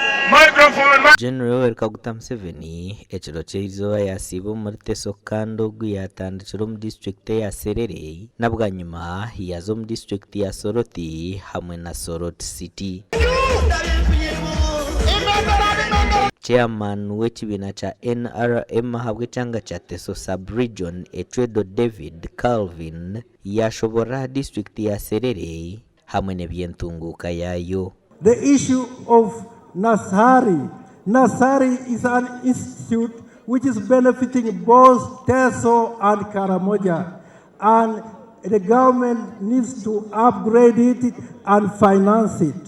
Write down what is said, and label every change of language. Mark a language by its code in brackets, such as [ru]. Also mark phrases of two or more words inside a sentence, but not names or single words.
[nyn] General Museveni ekiro ky'eizooba yasiiba omuri Teso kandi ogu yatandikira omu district ya Serere nabwanyuma yaza omu district ya Soroti hamwe na Soroti City. Chairman w'ekibiina kya NRM habwe kyanga kya Teso sub-region Etwedo David Calvin yashobora district ya Serere hamwe n'ebyentunguuka yayo. [en] The issue of Nasari is an institute which is benefiting both Teso and Karamoja, and the government needs to upgrade it and finance it.